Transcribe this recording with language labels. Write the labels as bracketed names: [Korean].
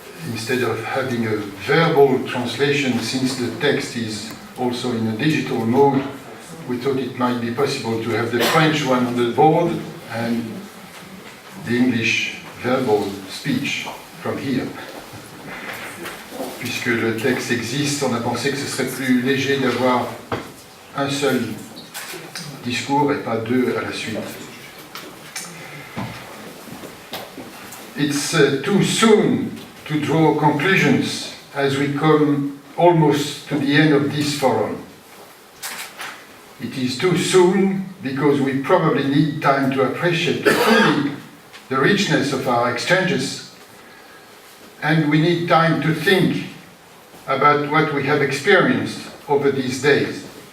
[English] Instead of having a verbal translation, since the text is also in a digital mode, we thought it might be possible to have the French one on the board and the English verbal speech from here. [French] Puisque le texte existe, on a pensé que ce serait plus léger d'avoir un seul discours et pas deux à la suite. [English] It's too soon to draw conclusions as we come almost to the end of this forum. It is too soon because we probably need time to appreciate fully the richness of our exchanges, and we need time to think about what we have experienced over these days.